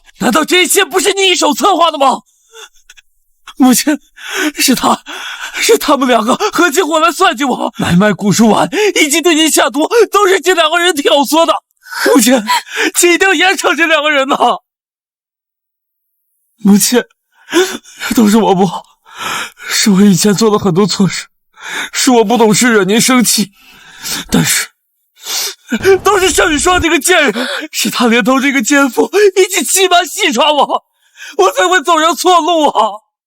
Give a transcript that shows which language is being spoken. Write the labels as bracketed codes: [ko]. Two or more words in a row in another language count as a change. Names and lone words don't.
[zh] 難道這一切不是你一手策劃的嗎？母親，是他們兩個合起夥來算計我，買賣顧書婉以及對你下毒，都是這兩個人挑唆的。母親，請一定要嚴懲這兩個人吶！母親，都是我不好，是我以前做了很多錯事，是我不懂事惹您生氣，但是都是邵雨霜這個賤人，是他連同這個奸夫一起欺瞞戲耍我，我才會走上錯路啊！